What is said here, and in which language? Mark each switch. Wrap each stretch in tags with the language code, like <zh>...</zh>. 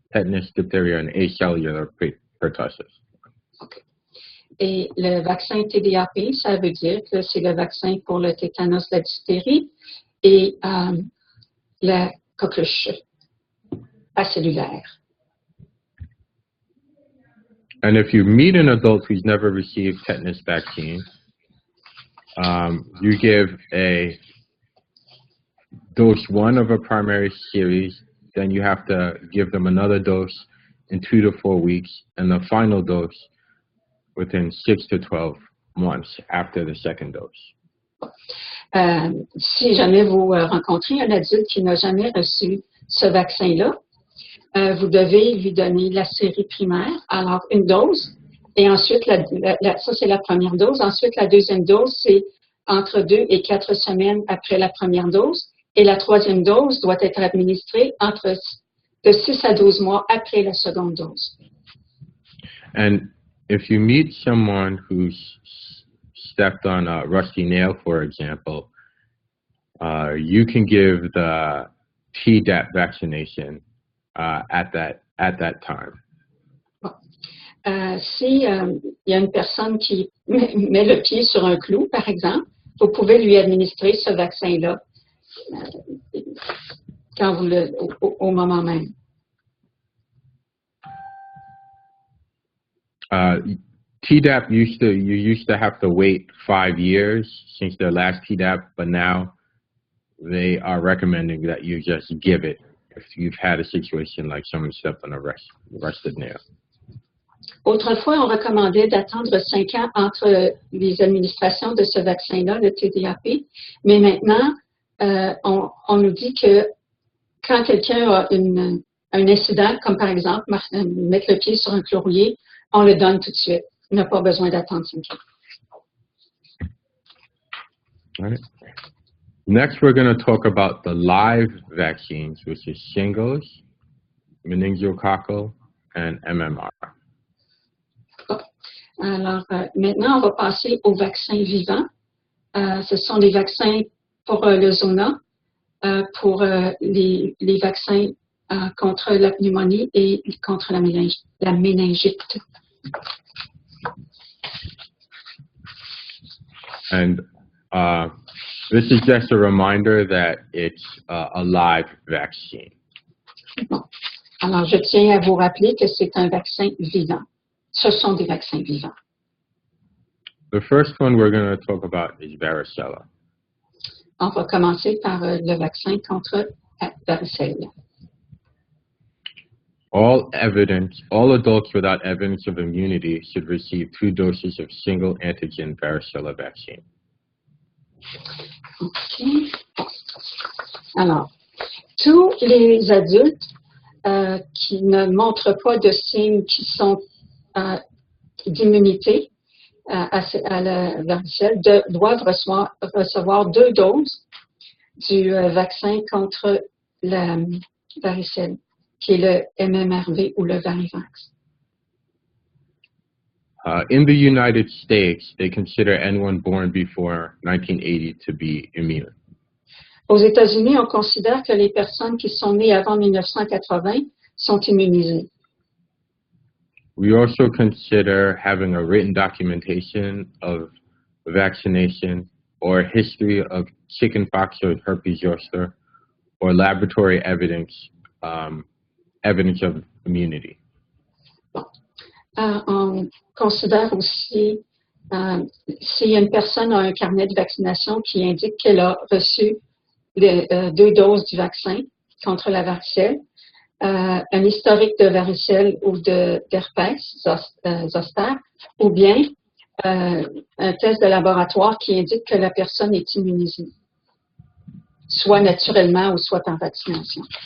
<en>Tetanus, diphtheria, and acellular pertussis. Okay.</en> <fr>Et le vaccin TDAP, ça veut dire que c'est le vaccin pour le tétanos, la diphtérie et la coqueluche acellulaire.</fr> <en>And if you meet an adult who's never received tetanus vaccine, you give a dose 1 of a primary series, then you have to give them another dose in 2 to 4 weeks, and the final dose within 6 to 12 months after the second dose.</en> <fr>Si jamais vous rencontrez un adulte qui n'a jamais reçu ce vaccin-là, vous devez lui donner la série primaire, alors une dose, et ensuite, ça c'est la première dose. Ensuite, la deuxième dose, c'est entre 2 et 4 semaines après la première dose, et la troisième dose doit être administrée de 6 à 12 mois après la seconde dose.</fr> <en>And if you meet someone who's stepped on a rusty nail, for example, you can give the Tdap vaccination at that time.</en> <fr>Bon. Si il y a une personne qui met le pied sur un clou, par exemple, vous pouvez lui administrer ce vaccin-là quand vous au moment même.</fr> <en>Tdap you used to have to wait 5 years since their last Tdap, but now they are recommending that you just give it if you've had a situation like someone stepped on a rusted nail.</en> <fr>Autrefois, on recommandait d'attendre 5 ans entre les administrations de ce vaccin-là, le TDAP, mais maintenant, on nous dit que quand quelqu'un a un incident, comme par exemple mettre le pied sur un clou rouillé, on le donne tout de suite. On n'a pas besoin d'attendre 5 ans.</fr> <en>All right. Next, we're going to talk about the live vaccines, which is shingles, meningococcal, and MMR.</en> <fr>Alors, maintenant, on va passer aux vaccins vivants. Ce sont des vaccins pour le zona, pour les vaccins contre la pneumonie et contre la méningite.</fr> <en>And this is just a reminder that it's a live vaccine.</en> <fr>Bon. Alors, je tiens à vous rappeler que c'est un vaccin vivant. Ce sont des vaccins vivants.</fr> <en>The first one we're going to talk about is varicella.</en> <fr>On va commencer par le vaccin contre la varicelle.</fr> <en>All adults without evidence of immunity should receive 2 doses of single antigen varicella vaccine. OK.</en> <fr>Alors, tous les adultes qui ne montrent pas de signes qui sont d'immunité à la varicelle doivent recevoir 2 doses du vaccin contre la varicelle, qui est le MMRV ou le Varivax.</fr> <en>In the United States, they consider anyone born before 1980 to be immune.</en> <fr>Aux États-Unis, on considère que les personnes qui sont nées avant 1980 sont immunisées.</fr> <en>We also consider having a written documentation of vaccination or history of chickenpox or herpes zoster or laboratory evidence of immunity.</en> <fr>Bon. On considère aussi si une personne a un carnet de vaccination qui indique qu'elle a reçu 2 doses du vaccin contre la varicelle, un historique de varicelle ou d'herpès zoster, ou bien un test de laboratoire qui indique que la personne est immunisée, soit naturellement ou soit par vaccination.</fr>